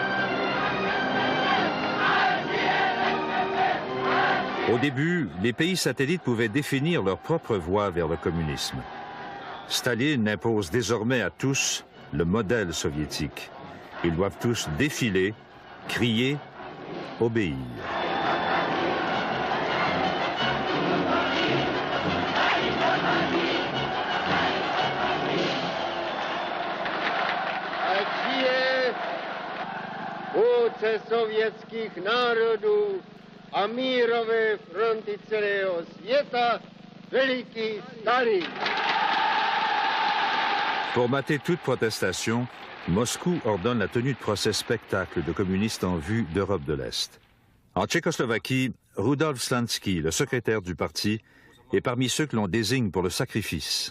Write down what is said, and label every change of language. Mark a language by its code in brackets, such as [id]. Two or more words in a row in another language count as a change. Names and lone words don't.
[fr] Au début, les pays satellites pouvaient définir leur propre voie vers le communisme. Staline impose désormais à tous le modèle soviétique. Ils doivent tous défiler, crier, obéir. [cs] Vůdce sovětských národů a mírové fronty celého světa, veliký Stalin. [fr] Pour mater toute protestation, Moscou ordonne la tenue de procès spectacle de communistes en vue d'Europe de l'Est. En Tchécoslovaquie, Rudolf Slansky, le secrétaire du parti, est parmi ceux que l'on désigne pour le sacrifice.